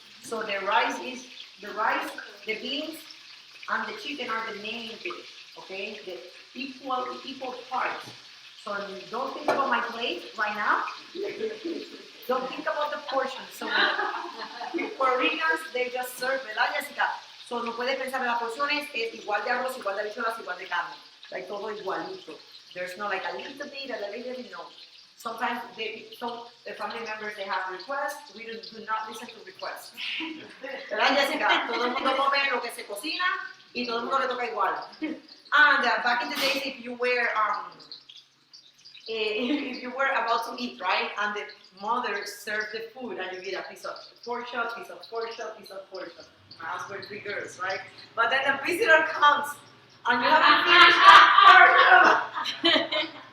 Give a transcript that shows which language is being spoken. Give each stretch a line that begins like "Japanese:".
English: So the rice, the beans, and the chicken are the main dish. Okay? The equal parts. So don't think about my plate right now. Don't think about the portion. So Puerto Ricans, they just serve,
Spanish: ¿verdad,
English: Jessica?
Spanish: So no puedes pensar en las porciones, es igual de arroz, igual de habichuelas, igual de carne. Like todo igualito.
English: There's no like a little bit, no. Sometimes the family members, they have requests. We do not listen to requests.
Spanish: ¿Verdad, Jessica? Todo el mundo come lo que se cocina y todo el mundo le toca igual.
English: And back in the days, if you were about to eat, right, and the mother served the food, and you get a piece of pork chop, piece of pork chop. My house were 3 girls, right? But then the visitor comes, and you haven't finished that portion.